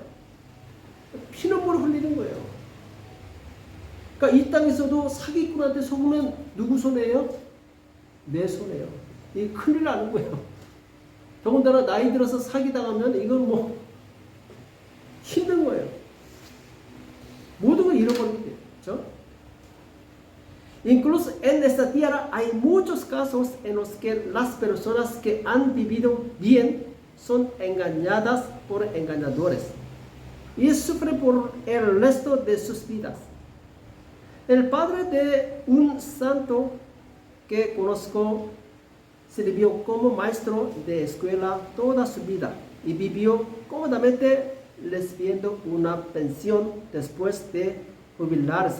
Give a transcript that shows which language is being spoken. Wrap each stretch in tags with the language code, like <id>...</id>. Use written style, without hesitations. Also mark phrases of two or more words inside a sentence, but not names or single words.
<ko>피눈물을 흘리는 거예요. 그러니까 이 땅에서도 사기꾼한테 속으면 누구 손해예요? 내 손해예요. 이 큰일 나는 거예요. 더군다나 나이 들어서 사기당하면 이건 뭐 힘든 거예요. 모든 걸 잃어버리게 돼요. 그렇죠?</ko> <es>Incluso en esta tierra hay muchos casos en los que las personas que han vivido bien son engañadas por engañadores y sufren por el resto de sus vidas. El padre de un santo que conozco sirvió como maestro de escuela toda su vida y vivió cómodamente recibiendo una pensión después de jubilarse.</es>